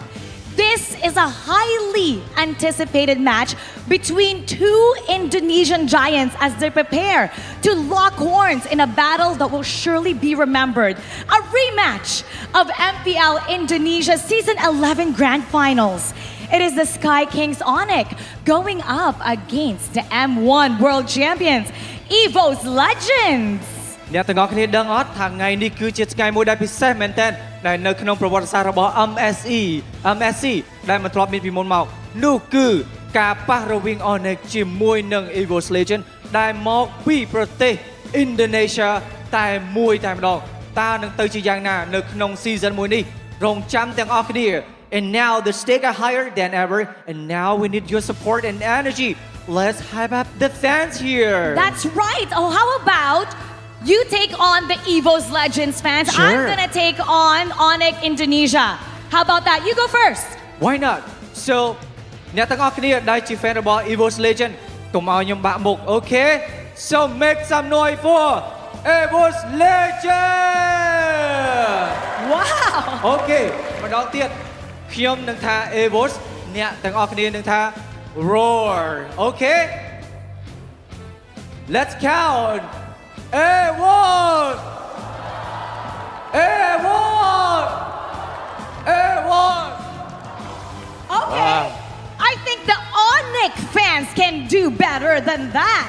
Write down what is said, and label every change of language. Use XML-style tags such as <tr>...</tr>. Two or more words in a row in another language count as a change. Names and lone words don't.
<en>This is a highly anticipated match between two Indonesian giants as they prepare to lock horns in a battle that will surely be remembered. A rematch of MPL Indonesia Season 11 Grand Finals. It is the Sky Kings ONIC going up against the M1 World Champions, EVOS Legends.</en> <km>អ្នកទាំងអស់គ្នាដឹងអត់ថាថ្ងៃនេះគឺជាថ្ងៃមួយដែលពិសេសមែនទែនដែលនៅក្នុងប្រវត្តិសាស្ត្ររបស់ MSC ដែលមិនធ្លាប់មានពីមុនមកនោះគឺការប៉ះរវាង ONIC ជាមួយនឹង EVOS Legends ដែលមកពីប្រទេស Indonesia តែមួយតែម្ដងតើនឹងទៅជាយ៉ាងណានៅក្នុង season មួយនេះរងចាំទាំងអស់គ្នា</km> <en>And now the stakes are higher than ever and now we need your support and energy. Let's hype up the fans here. That's right. Oh, how about you take on the EVOS Legends fans? Sure. I'm gonna take on ONIC Indonesia. How about that? You go first. Why not? So</en> <km>អ្នកទាំងអស់គ្នាដែលជា fan របស់ EVOS Legend កុំឲ្យខ្ញុំបាក់មុខ Okay?</km> <en>So make some noise for EVOS Legend. Wow.</en> <km>Okay. ម្ដងទៀតខ្ញុំនឹងថា EVOS អ្នកទាំងអស់គ្នានឹងថា Roar. Okay?</km> <en>Let's count. EVOS. Okay. I think the ONIC fans can do better than that.</en>